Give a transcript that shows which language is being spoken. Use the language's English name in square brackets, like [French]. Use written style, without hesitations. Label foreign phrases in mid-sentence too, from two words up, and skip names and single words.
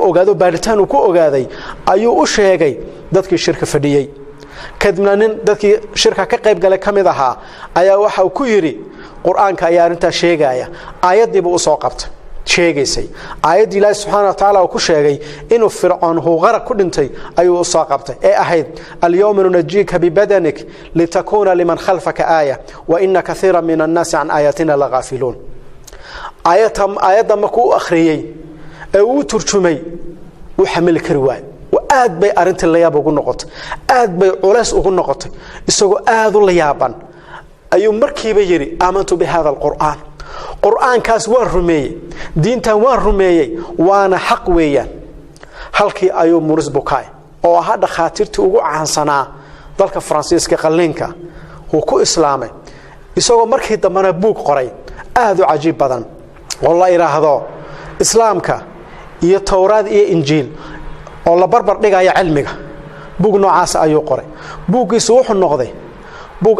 [Somali] ogaado baaritaan uu ku ogaaday ayuu u sheegay dadkii shirka fadhiyay kadibna nin dadkii shirka ka qayb galay kamid ahaa ayaa waxa uu ku yiri quraanka ayaa arinta sheegaya aayadiiba u soo qabtay sheegaysay aayad Ilaahay [Arabic] سبحانه وتعالى [Somali] uu ku sheegay inuu fircoon uu qaraq ku dhintay ayuu soo qabtay ee ahayd [Arabic] اليوم ننجيك ببدنك لتكون لمن خلفك آية وإن كثيرا من الناس عن آياتنا لغافلون [Somali] aayada markuu akhriyay ee uu turjumay uu xamil kari waay aad bay arinta la yaab ugu noqotay aad bay culays ugu noqotay isagoo aad u la yaaban ayuu markiiba yiri [Arabic] آمنت بهذا القرآن [Somali] qur'aan kaas waa rumeeyay diintan waa rumeeyay waana xaq weeyaan halkii ayuu Maurice Bucaille oo aha dhakhaatiirtii ugu caansanaa dalka Faransiiska qalliinka uu ku islaamay isagoo markii dambana buug qoray aad u cajiib badan oo la yiraahdo islaamka iyo tawraad iyo injiil oo la barbar dhigaya cilmiga buug noocaas ayuu qoray buugiisu wuxuu noqday buug